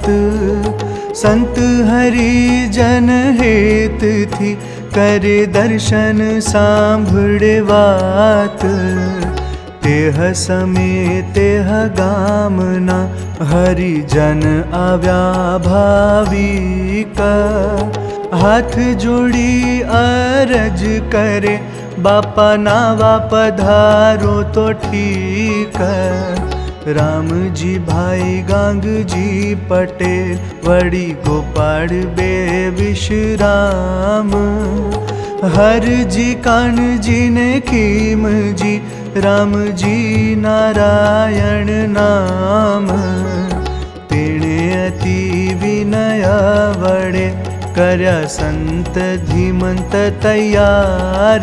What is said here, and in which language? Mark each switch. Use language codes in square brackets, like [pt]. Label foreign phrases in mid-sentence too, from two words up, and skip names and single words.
[gu] સંત હરિજન હેત થી કરે દર્શન સાંભળે વાત। તેહ સમય તેહ ગામના હરિજન આવ્યા ભાવિક। હાથ જોડી અરજ કરે બાપા નાવા પધારો તો ઠીક। રામજી ભાઈ ગાંગજી પટેલ વડી ગોપાલ બે વિશ્રામ। હરજી કાનજી ને ખીમજી રામજી નારાયણ નામ। તેણે અતિ વિનય વડે કર્યા સંત ધીમંત તૈયાર।